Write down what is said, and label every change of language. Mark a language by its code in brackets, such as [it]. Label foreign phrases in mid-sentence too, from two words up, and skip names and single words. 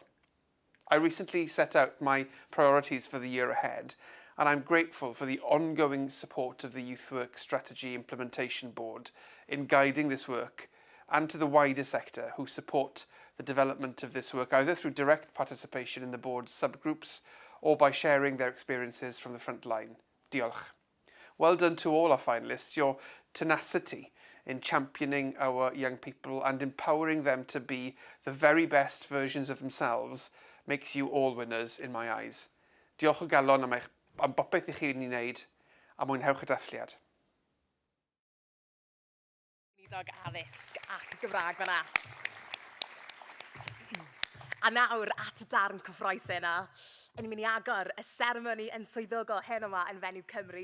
[en] I recently set out my priorities for the year ahead, and I'm grateful for the ongoing support of the Youth Work Strategy Implementation Board in guiding this work, and to the wider sector who support the development of this work, either through direct participation in the board's subgroups or by sharing their experiences from the front line. [cy] Diolch. [en] Well done to all our finalists. Your tenacity in championing our young people and empowering them to be the very best versions of themselves makes you all winners in my eyes. [cy] Diolch o galon am bopeth I chi wedi'i wneud, a mwynhewch y dathliad. Gweinidog addysg ac Gymraeg fyna. A nawr at y darn cyffroes yna, yn mynd I agor y seremoni yn swyddogol heno yma yn Fenyw Cymru.